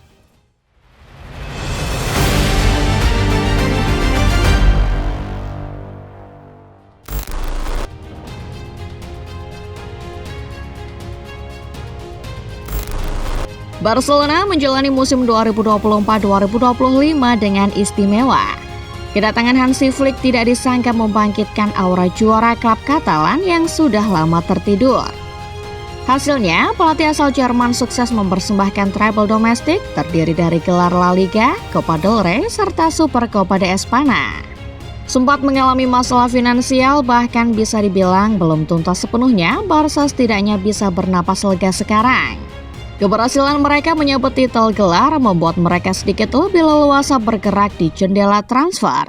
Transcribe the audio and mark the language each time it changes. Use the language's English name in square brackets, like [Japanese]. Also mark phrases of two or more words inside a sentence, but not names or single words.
[Indonesian] Barcelona menjalani musim 2024-2025 dengan istimewa. Kedatangan Hansi Flick tidak disangka membangkitkan aura juara klub Katalan yang sudah lama tertidur. Hasilnya, pelatih asal Jerman sukses mempersembahkan treble domestik terdiri dari gelar La Liga, Copa del Rey, serta Super Copa de Espana. Sempat mengalami masalah finansial, bahkan bisa dibilang belum tuntas sepenuhnya, Barca setidaknya bisa bernapas lega sekarang. Keberhasilan mereka menyabet titel gelar membuat mereka sedikit lebih leluasa bergerak di jendela transfer.